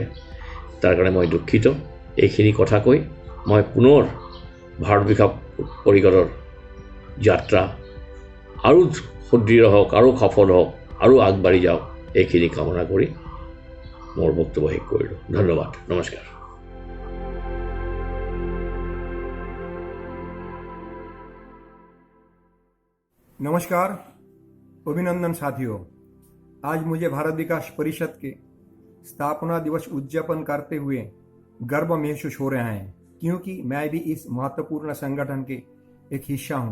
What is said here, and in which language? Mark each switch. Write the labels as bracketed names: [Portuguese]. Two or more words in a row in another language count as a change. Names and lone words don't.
[Assamese] তাৰ কাৰণে মই দুখিত। এইখিনি কথা কৈ মই পুনৰ ভাৰত বিকাশ পৰিষদৰ যাত্ৰা আৰু সুদৃঢ় হওক, আৰু সফল হওক, আৰু আগবাঢ়ি যাওক, এইখিনি কামনা কৰি মোৰ বক্তব্য শেষ কৰিলোঁ। ধন্যবাদ, নমস্কাৰ। [Hindi] नमस्कार, अभिनंदन साथियों। आज मुझे भारत विकास परिषद के स्थापना दिवस उद्यापन करते हुए गर्व महसूस हो रहा है, क्योंकि मैं भी इस महत्वपूर्ण संगठन के एक हिस्सा हूं।